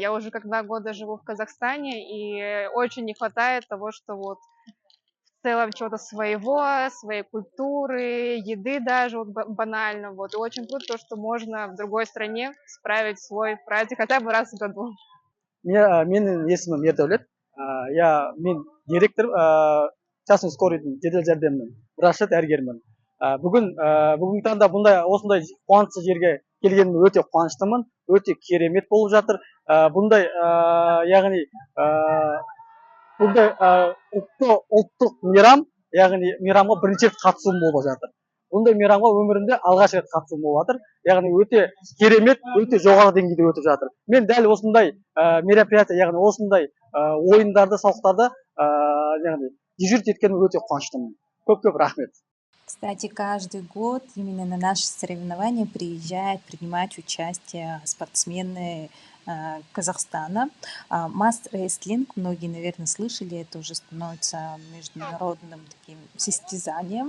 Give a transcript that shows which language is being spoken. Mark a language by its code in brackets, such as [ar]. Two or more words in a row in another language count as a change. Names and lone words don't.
[ru] Я уже как 2 года живу в Казахстане, и очень не хватает того, что вот в целом чего-то своего, своей культуры, еды даже вот банально. Вот. И очень круто то, что можно в другой стране справить свой праздник хотя бы раз в году. [kk] Менің есімім Ердәулет. Мен директор [ru] частный скорыйдың [kk] жедел жәрдемінің врачы дәрігермін. Бүгінгі таңда осындай қуанышты жерге келгеніме өте қуаныштымын, өте керемет болып жатыр. Бұндай яғни ұлттық мейрам, яғни мейрамға бірінші рет қатысуым болып жатыр. Бұндай мейрамға өмірімде алғаш рет қатысуым болып жатыр. Яғни өте керемет, өте жоғары деңгейде өтіп жатыр. Мен дәл осындай мероприятие, яғни осындай ойындарды, сауықтарды яғни дежурить еткеніме өте қуаныштымын. Көп-көп рахмет. [ru] Кстати, каждый год именно на наши соревнования приезжают принимать участие спортсмены Казахстана. Маст-рестлинг, многие, наверное, слышали, это уже становится международным таким состязанием.